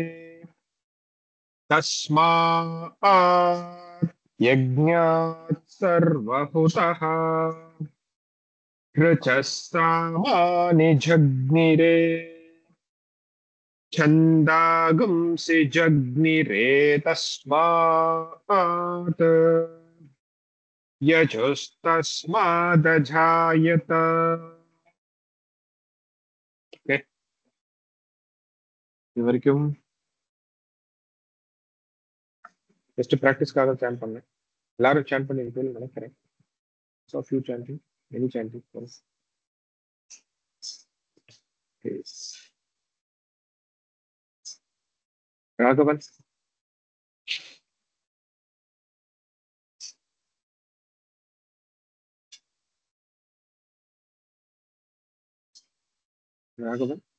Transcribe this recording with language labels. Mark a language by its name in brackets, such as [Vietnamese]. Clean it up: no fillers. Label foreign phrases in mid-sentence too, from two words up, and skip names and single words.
[Sanskrit] तस्मात् यज्ञात् सर्वहुतः ऋचस्सामानि जग्निरे छन्दागुंसि जग्निरे तस्मात् यजुस्तस्मादजायत [Tamil] இவரைக்கும் [English] just practice [Tamil] சான் பண்ணேன். எல்லாரும் சான் பண்ணிருக்கீங்கன்னு நினைக்கிறேன். [English] So few chanting, many chanting. Yes. Raghavan. Raghavan.